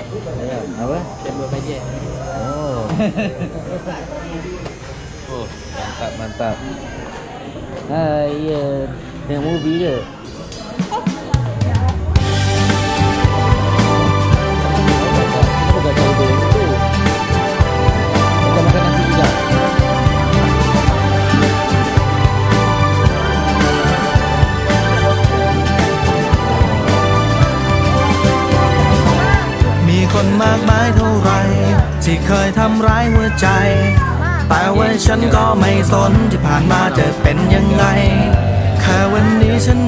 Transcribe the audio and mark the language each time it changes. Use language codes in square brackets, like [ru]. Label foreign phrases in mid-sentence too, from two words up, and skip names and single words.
[ms] Ya, apa? Tembok bajet. Oh. Oh, mantap, mantap. Hai, ya. Tengok movie ke? Kenapa tak tahu dia itu? Macam makan nasi juga. [th] มีคนมากมายเท่าไรที่เคยทำร้ายหัวใจแต่ว่าฉันก็ไม่สนที่ผ่านมาจะเป็นยังไงแค่วันนี้ฉัน